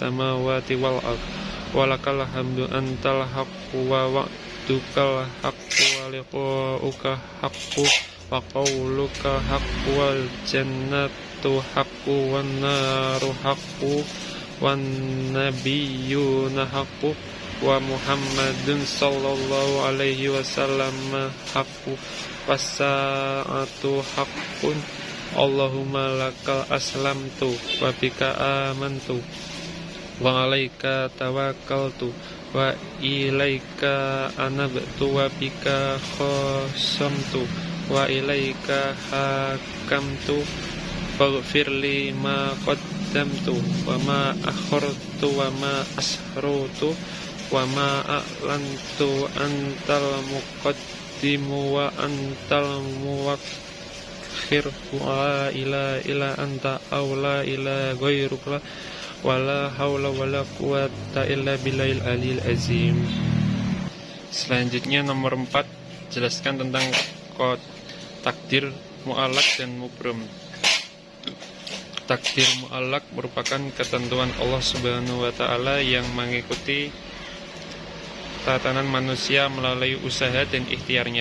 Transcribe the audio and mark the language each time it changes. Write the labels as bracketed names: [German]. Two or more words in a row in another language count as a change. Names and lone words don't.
[Arabic] السماوات والأرض ولك الحمد أنت الحق ووعدك الحق ولقاؤك حق وقولك حق والجنة حق والنار حق والنبيون حق ومحمد صلى الله عليه وسلم حق والساعة حق. اللهم لك أسلمت وبك آمنت وعليك توكلت وإليك أنبت و وبك خاصمت وإليك حاكمت فاغفر لي ما قدمت وما أخرت وما أسررت وما أعلنت أنت المقدم وأنت المؤخر ولا إله أنت أو لا إله غيرك ولا حول ولا قوة إلا بالله العلي العظيم. [Indonesian] Selanjutnya nomor 4, jelaskan tentang takdir mu'allaq dan mubram. Takdir mu'allaq merupakan ketentuan Allah [Arabic] سبحانه وتعالى [Indonesian] yang mengikuti tatanan manusia melalui usaha dan ikhtiarnya.